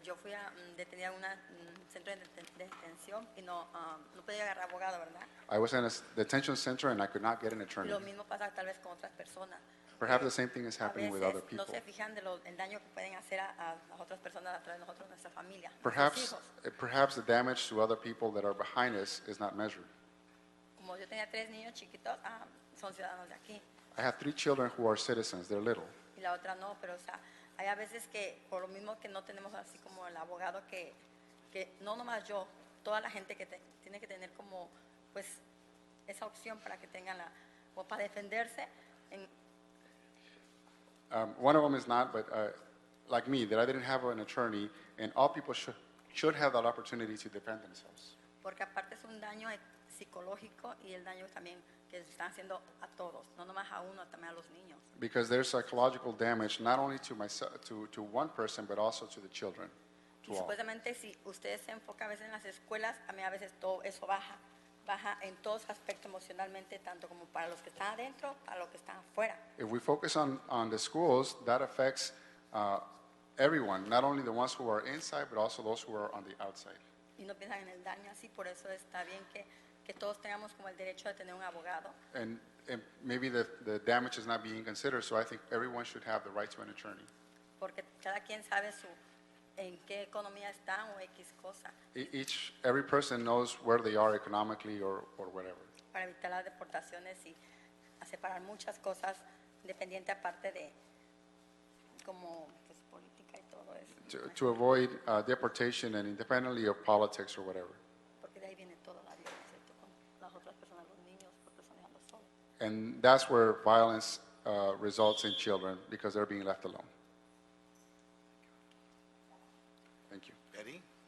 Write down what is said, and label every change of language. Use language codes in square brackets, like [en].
[es] Yo fui detenida en un centro de detención y no podía agarrar abogado, ¿verdad? [en] I was in a detention center and I could not get an attorney. [es] Lo mismo pasa tal vez con otras personas. [en] Perhaps the same thing is happening with other [es] A veces no [en] people. [es] se fijan del daño que pueden hacer a las otras personas a través de nosotros, nuestra familia. [en] Perhaps the damage to other people that are behind us is not measured. [es] Como yo tenía 3 niños chiquitos, son ciudadanos de aquí. [en] I have 3 children who are citizens. They're little. [es] Y la otra no, pero o sea, hay a veces que por lo mismo que no tenemos así como el abogado que no nomás yo, toda la gente que tiene que tener como pues esa opción para que tengan o para defenderse. [en] One of them is not, but like me, that I didn't have an attorney, and all people should have that opportunity to defend themselves. [es] Porque aparte es un daño psicológico y el daño también que están haciendo a todos, no nomás a uno, también a los niños. [en] Because there's psychological damage not only to myself, to one person, but also to the children, to [es] Y [en] all. [es] supuestamente si ustedes se enfocan a veces en las escuelas, a mí a veces todo eso baja en todos aspectos emocionalmente, tanto como para los que están adentro, para los que están afuera. [en] If we focus on the schools, that affects everyone, not only the ones who are inside, but also those who are on the outside. [es] Y no piensan en el daño así, por eso está bien que todos tengamos como el derecho de tener un abogado. [en] And maybe the damage is not being considered, so I think everyone should have the right to an attorney. [es] Porque cada quien sabe en qué economía están o X cosa, [en] Every person knows where they are economically or whatever. [es] para evitar las deportaciones y a separar muchas cosas, independiente aparte de como pues, política y todo eso. [en] To avoid deportation and independently of politics or whatever. [es] Porque de ahí viene toda la violencia con las [en] And that's where violence results in children because they're being left alone. Thank you. Betty?